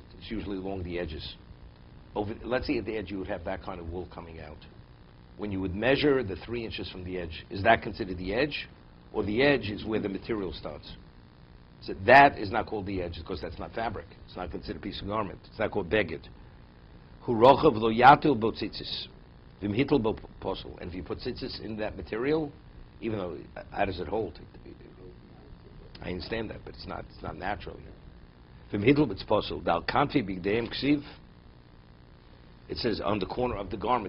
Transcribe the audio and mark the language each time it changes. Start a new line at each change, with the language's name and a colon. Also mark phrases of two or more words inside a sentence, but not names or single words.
English: It's usually along the edges. Let's say at the edge you would have that kind of wool coming out. When you would measure the 3 inches from the edge, is that considered the edge? Or the edge is where the material starts? So that is not called the edge because that's not fabric. It's not considered a piece of garment. It's not called beged.
Hebrew: ורוחב לא יטיל בו ציצית.
English: And if you put tzitzis in that material, even though how does it hold? I understand that, but it's not natural. It says on the corner of the garment.